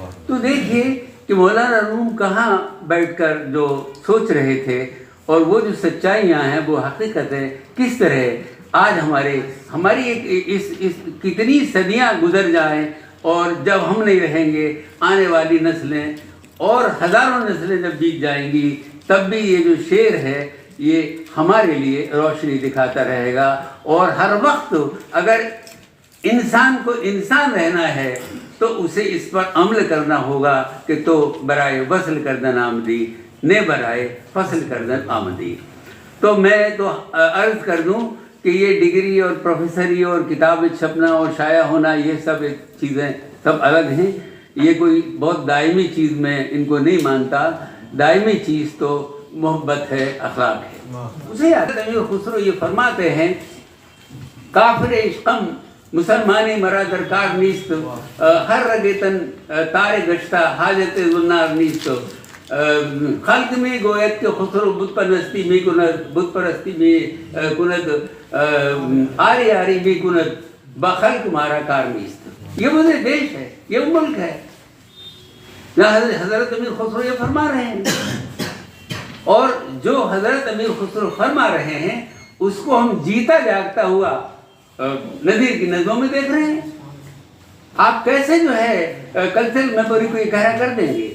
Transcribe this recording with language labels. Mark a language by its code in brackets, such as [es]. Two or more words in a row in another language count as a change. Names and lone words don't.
[ur] تو دیکھیے کہ مولانا روم کہاں بیٹھ کر جو سوچ رہے تھے، اور وہ جو سچائیاں ہیں، وہ حقیقت ہے کس طرح آج ہماری اس کتنی صدیاں گزر جائیں، اور جب ہم نہیں رہیں گے، آنے والی نسلیں اور ہزاروں نسلیں جب بیت جائیں گی، تب بھی یہ جو شعر ہے یہ ہمارے لیے روشنی دکھاتا رہے گا۔ اور ہر وقت اگر انسان کو انسان رہنا ہے تو اسے اس پر عمل کرنا ہوگا کہ [fa] تو برائے وصل کردن آمدی، نے برائے فصل کردن آمدی۔ [ur] تو میں تو عرض کر دوں کہ یہ ڈگری اور پروفیسری اور کتاب چھپنا اور شائع ہونا، یہ سب ایک چیزیں سب الگ ہیں۔ یہ کوئی بہت دائمی چیز میں ان کو نہیں مانتا۔ دائمی چیز تو محبت ہے، اخلاق ہے۔ اسے امیر خسرو یہ فرماتے ہیں، [fa] کافر عشقم مسلمانی مرا درکار نیست، ہر رگتن تار گشتہ حاجت زنار نیست۔ خلق میں گوید کہ خسرو بت پرستی می کند، بت پرستی می کند، آری آری می کند، بخلق مارا کار نیست۔ [ur] یہ مجھے دیش ہے، یہ ملک ہے جہاں حضرت امیر خسرو یہ فرما رہے ہیں، اور جو حضرت امیر خسرو فرما رہے ہیں اس کو ہم جیتا جاگتا ہوا نذیر کی نظموں میں دیکھ رہے ہیں۔ آپ کیسے جو ہے [en] cultural memory [ur] کو اکٹھا کر دیں گے؟